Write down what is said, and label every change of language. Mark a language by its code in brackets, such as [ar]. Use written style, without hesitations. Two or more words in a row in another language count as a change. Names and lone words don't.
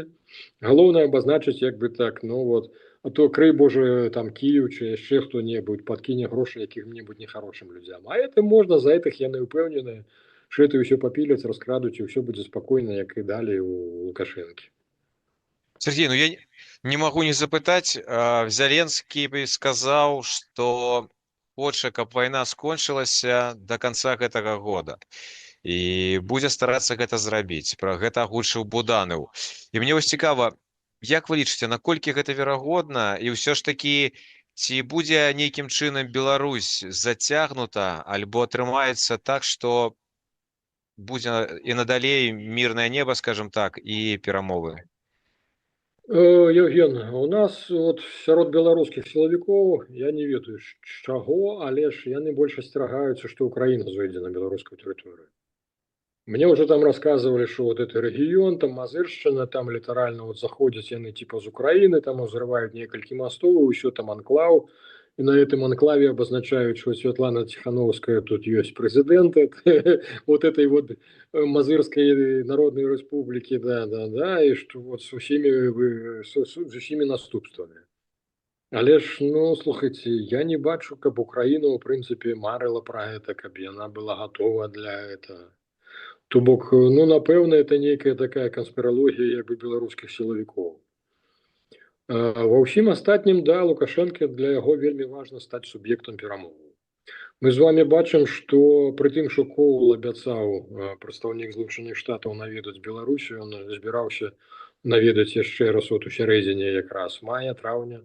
[be] Галоўнае абазначыць як бы так, ну вот, а то крый Божа там Кіев чи яшчэ хто-небудзь падкіне грошы якім-небудзь нехарошым людзям. А это можна, за гэтых яны ўпэўненыя, што это ўсё папіляць, раскрадуць, і ўсё будзе спакойна, як і далей у Лукашэнкі. [ru] Сергей, ну я не могу не запытать. Зеленский сказал, что хочет, каб война скончилась до конца гэтага года. [be] І будзе старацца гэта зрабіць. Пра гэта агучыў Буданаў. І мне вось цікава, як вы лічыце, наколькі гэта верагодна, і ўсё ж такі, ці будзе нейкім чынам Беларусь зацягнута, альбо атрымаецца так, што будзе і надалей мірнае неба, скажем так, і перамовы? Евген, у нас вот сярод беларускіх сілавікоў, я не ведаю з чаго, але ж яны больш асцерагаюцца, што Украіна зойдзе на беларускую тэрыторыю. [ru] Мне уже там рассказывали, что вот этот регион, там Мазыршчына, там литерально вот заходят яны типа з Украины, там взрывают некалькі мостов, еще там анклав. И на этом анклаве обозначают, что Светлана Тихановская тут есть президент вот этой вот Мазырской Народной Республики, да, и что вот с [be] усімі наступствами. Але ж, ну, слухайте, я не бачу, каб Украина, [ru] в принципе, [be] марила [ru] про это, [be] каб яна была готова для этого. То бок, ну, напэўна, это нейкая такая канспіралогія як бы беларускіх сілавікоў. Ва ўсім астатнім, да, Лукашэнка, для яго вельмі важна стаць суб'ектам перамоваў. Мы з вами бачым, што пры тым, што Коул абяцаў прадстаўнік Злучаных Штатаў наведаць Беларусію, ён збіраўся наведаць яшчэ раз у сярэдзіне якраз мая, траўня.